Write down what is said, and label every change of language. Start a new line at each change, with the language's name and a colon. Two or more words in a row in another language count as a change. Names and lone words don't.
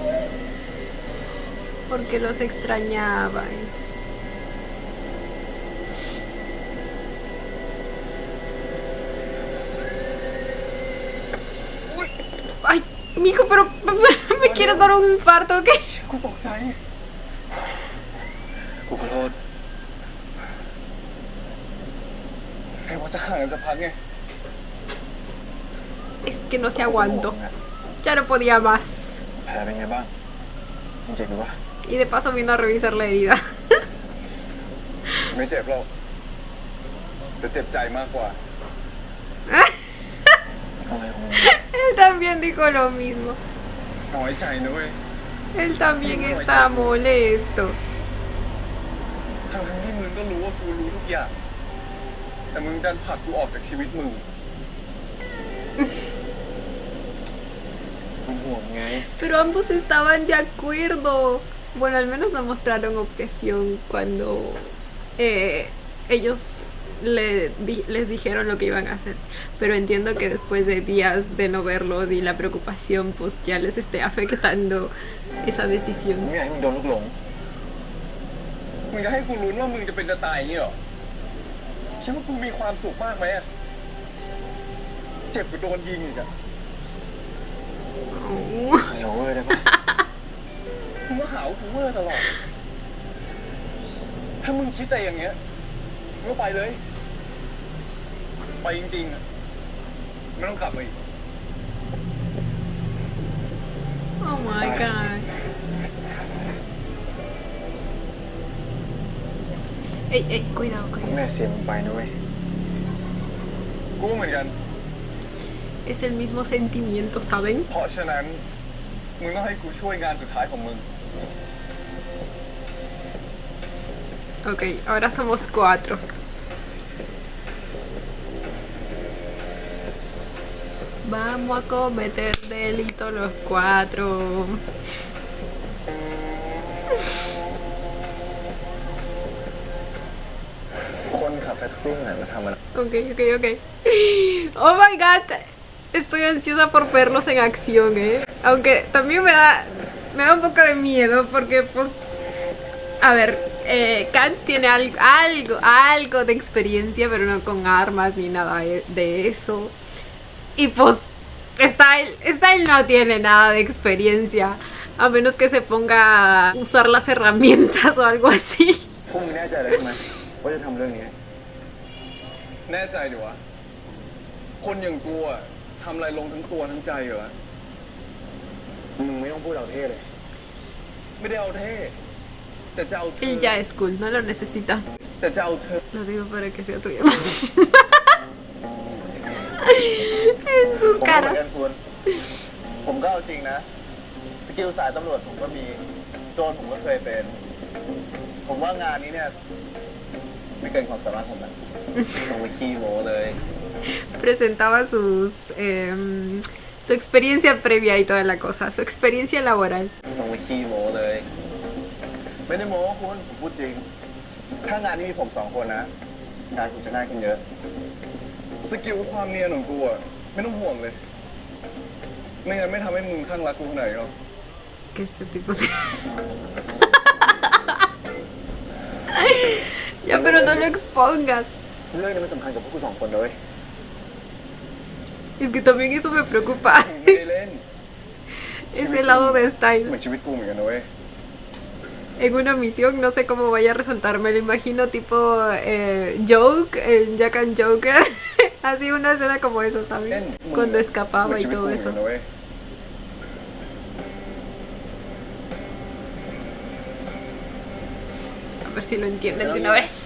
Spanish: Porque los extrañaban. Ay, mijo, pero me quieres dar un infarto, ¿ok?
Thai: กูตกใจ กูขอโทษแค่ว่าจะห่างกันสักพักไง
Spanish: Es que no se aguantó. ya no podía más.
Thai: แผลเป็นไงบ้างเจ็บหรือวะ
Spanish: Y de paso vino a revisar la herida.
Thai: ไม่เจ็บหรอกแต่เจ็บใจมากกว่าอะไรของมึง
Spanish: Él también dijo lo mismo.
Thai: น้อยใจนะเว้ย
Spanish: Él también está molesto.
Thai: ทั้งที่มึงก็รู้ว่ากูรู้ทุกอย่างแต่มึงดันผลักกูออกจากชีวิตมึงมึงห่วงไง
Spanish: Pero ambos estaban de acuerdo. Bueno, al menos no mostraron objeción cuando ellos les dijeron lo que iban a hacer. Pero entiendo que después de días de no verlos y la preocupación, pues ya les esté afectando esa
Thai: มึง
Spanish: decisión.
Thai: อยากให้มึงโดนลูกหลงมึงจะให้กูลุ้นว่ามึงจะเป็นจะตายอย่างนี้เหรอคิดว่ากูมีความสุขมากไหมอะเจ็บกว่าโดนยิงอีกอะ
Spanish: Oh.
Thai: เดี๋ยวเว้ยได้ปะมึงก็หาว่ากูเวอร์ตลอด ถ้ามึงคิดแต่อย่างเงี้ยมึงก็ไปเลย ไปจริงๆอะไม่ต้องกลับมาอีก
English: Oh my god.
Spanish: Ey, ey, cuidado,
Thai: แม่
Spanish: cuidado.
Thai: เสียมึงไปนะเว้ย กูเหมือนกัน
Spanish: Es el mismo sentimiento, ¿saben?
Thai: เพราะฉะนั้นมึงต้องให้กูช่วยงานสุดท้ายของมึง
Spanish: Ok, ahora somos 4. Vamos a cometer delito los 4.
Thai: คนขับแท็กซี่ไหนมาทำอะไร
Spanish: Ok, ok, ok.
English: Oh my god.
Spanish: Estoy ansiosa por verlos en acción, Aunque también me da un poco de miedo porque, pues, a ver, Kant tiene algo de experiencia, pero no con armas ni nada de eso. Y pues, Style no tiene nada de experiencia, a menos que se ponga a usar las herramientas o algo así.
Thai: พวกมึงแน่ใจเลยใช่ไหมว่าจะทำเรื่องนี้ แน่ใจดิวะ คนอย่างกูอะทำอะไรลงทั้งตัวทั้งใจเหรอ มึงไม่ต้องพูดเอาเท่เลย ไม่ได้เอาเท่ แต่จะเอาเธอ
Spanish: Él ya es cool, no lo necesita.
Thai: แต่จะเอาเธอ
Spanish: Lo digo para que sea tuyo. En sus
Thai: ผมก็เหมือน
Spanish: caras.
Thai: กันคุณ ผมก็เอาจริงนะ สกิลสายตำรวจผมก็มี โจรผมก็เคยเป็น ผมว่างานนี้เนี่ย ไม่เกินความสามารถผมนะต้องไปขี้โม้เลย
Spanish: Presentaba su experiencia previa y toda la cosa, su experiencia laboral.
Thai: ต้องไปขี้โม้เลย ไม่ได้โม้คุณผมพูดจริง ถ้างานนี้มีผม2 คนนะ งานคุณจะง่ายขึ้นเยอะ สกิลความเนียนของกูอะไม่ต้องห่วงเลย ไม่งั้นไม่ทำให้มึงข้างรักกูขนาดนี้หรอก
Spanish: Que este tipo se... Ya, pero no lo expongas.
Thai: เรื่องนี้มันสำคัญกับพวกกู2 คนเลย
Spanish: Es que también eso me preocupa.
Thai: ไม่ได้เล่น
Spanish: Ese lado de
Thai: เหมื
Spanish: Style.
Thai: อนชีวิตกูเหมือนกันนะเว้ย
Spanish: En una misión, no sé cómo vaya a resultar, me lo imagino tipo Joke, en Jack and Joker. Así una escena como eso,
Thai: เล่น
Spanish: ¿sabes?
Thai: มึง
Spanish: Cuando escapaba
Thai: เหมือน
Spanish: y
Thai: ชีวิต
Spanish: todo
Thai: กูเหมือน
Spanish: eso.
Thai: กันนะเว้ย
Spanish: A ver si lo entienden de una vez.